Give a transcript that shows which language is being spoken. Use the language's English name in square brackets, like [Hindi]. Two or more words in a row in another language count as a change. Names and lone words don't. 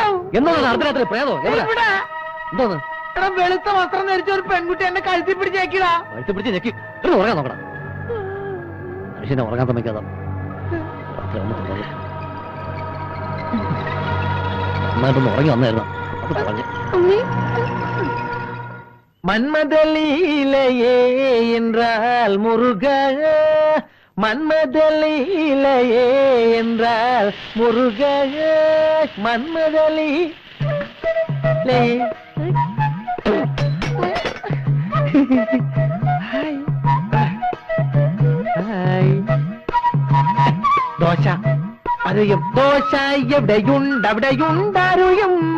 [Malayalam] എന്തോന്ന് അർദ്ധരാത്രി പ്രേതോ എവിടെ എന്തോന്ന് എടാ വെളുത്ത വസ്ത്രം ധരിച്ച ഒരു പെൺകുട്ടി എന്നെ കഴുത്തി പിടിച്ചേക്കിടാ. വഴുത്തി പിടിച്ച് ഞെക്കി ഉറങ്ങാൻ നോക്കണം. മനുഷ്യനെ ഉറങ്ങാൻ സമ്മതിക്കാതെ നന്നായിട്ടൊന്ന് ഉറങ്ങി വന്നായിരുന്നു. അത് പറഞ്ഞു [Tamil] மன்மதலீலையே என்றால் முருக, மன்மதலீலையே என்றால் முருக, மன்மதலீலையே. [Malayalam] ദോശ അറിയും, ദോശ എവിടെയുണ്ടവിടെയുണ്ടറിയും.